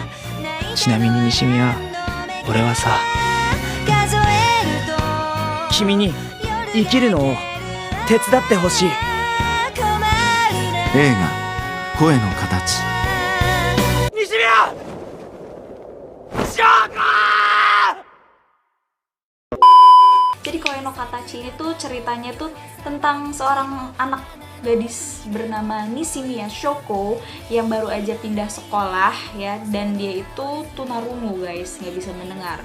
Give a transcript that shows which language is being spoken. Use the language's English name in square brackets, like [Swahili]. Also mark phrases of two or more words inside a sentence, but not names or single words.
[Japanese] ちなみに西宮、俺はさ、君に生きるのを手伝ってほしい。映画「声の形」。西宮！翔子！ [Indonesian] Jadi Koe no Katachi ini tuh ceritanya tuh tentang seorang anak gadis bernama Nishimiya Shoko yang baru aja pindah sekolah ya, dan dia itu tunarungu guys, nggak bisa mendengar.